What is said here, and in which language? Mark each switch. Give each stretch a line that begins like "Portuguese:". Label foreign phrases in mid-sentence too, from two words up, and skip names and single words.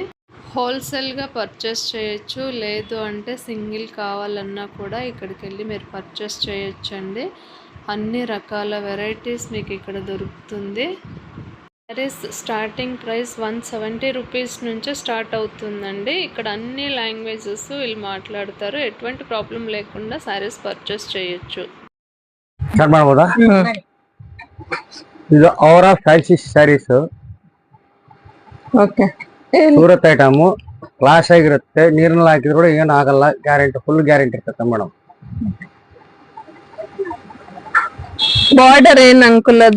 Telugu: హోల్సేల్గా పర్చేస్ చేయొచ్చు, లేదు అంటే సింగిల్ కావాలన్నా కూడా ఇక్కడికి వెళ్ళి మీరు పర్చేస్ చేయొచ్చండి. అన్ని రకాల వెరైటీస్ మీకు ఇక్కడ దొరుకుతుంది.
English: sarees starting price 170 rupees
Telugu: నుంచి స్టార్ట్ అవుతుందండి. ఇక్కడ అన్ని లాంగ్వేజెస్ వీళ్ళు మాట్లాడతారు. ఎటువంటి ప్రాబ్లం లేకుండా
English: sarees purchase
Telugu: చేయొచ్చు.
Kannada: ಇದು ಅವರ
English: fancy sarees.
Kannada: ಓಕೆ, ಸೂರತ್
English: item class
Kannada: ಆಗಿರುತ್ತೆ. ನೀರಿನಲ್ಲಿ ಹಾಕಿದ್ರು ಕೂಡ ಏನು ಆಗಲ್ಲ, ಗ್ಯಾರಂಟಿ,
English: full guarantee
Kannada: ಇರ್ತದೆ ಮೇಡಮ್. ಬಾರ್ಡರ್ ಏನ್ ಅಂಕಲ್ ಅದು?